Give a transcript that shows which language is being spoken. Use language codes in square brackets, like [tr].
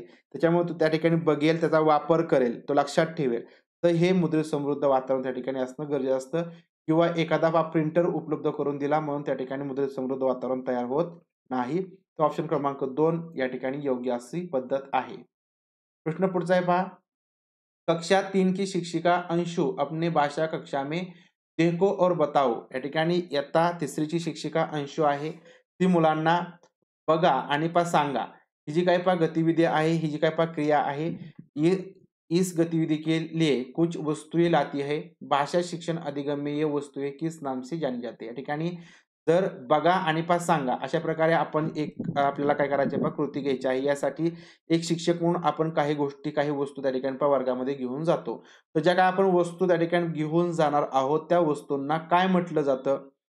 [mr] त्याच्यामुळे तो त्या ठिकाणी बघेल, त्याचा वापर करेल, तो लक्षात ठेवेल. तर हे मुद्रित समृद्ध वातावरण त्या ठिकाणी असणं गरजेचं असतं किंवा एखादा प्रिंटर उपलब्ध करून दिला म्हणून त्या ठिकाणी मुद्रित समृद्ध वातावरण तयार होत नाही. तो ऑप्शन क्रमांक 2 या ठिकाणी योग्य अशी पद्धत आहे. प्रश्न पुढचा आहे पहा. [hi] कक्षा 3 की शिक्षिका अंशु अपने भाषा कक्षा में देखो और बताओ [mr] या ठिकाणी इयत्ता 3री ची शिक्षिका अंशु आहे. ती मुलांना बघा आणि पहा सांगा. ही जी काही पहा गतिविधी आहे, ही जी काही पहा क्रिया आहे, [hi] ये इस गतिविधि के लिए कुछ वस्तुएं लाती है. भाषा शिक्षण अधिगम में ये वस्तुएं किस नाम से जानी जाती है? [mr] या ठिकाणी तर बघा आणि पहा सांगा अशा प्रकारे आपण एक आपल्याला काय करायचं आहे पहा कृती घ्यायची आहे. यासाठी एक शिक्षक म्हणून आपण काही गोष्टी, काही वस्तू त्या ठिकाणी पहा वर्गामध्ये घेऊन जातो. तर ज्या काही आपण वस्तू त्या ठिकाणी घेऊन जाणार आहोत, त्या वस्तूंना काय म्हटलं जातं?